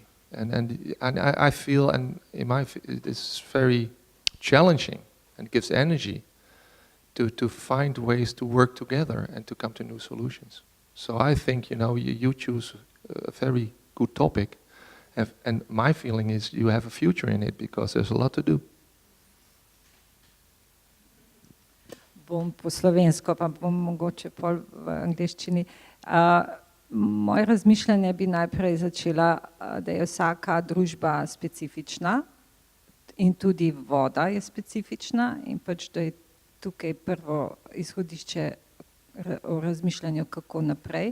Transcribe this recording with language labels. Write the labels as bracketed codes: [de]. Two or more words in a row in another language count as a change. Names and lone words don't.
[en] And I feel, and it's very challenging and gives energy to find ways to work together and to come to new solutions. So I think, you choose a very good topic, and my feeling is you have a future in it because there's a lot to do. [sl] Bom po slovensko, pa bom mogoče pol v angleščini. Moje razmišljanje bi najprej začela, da je vsaka družba specifična in tudi voda je specifična in pač, da je tukaj prvo izhodišče o razmišljanju, kako naprej.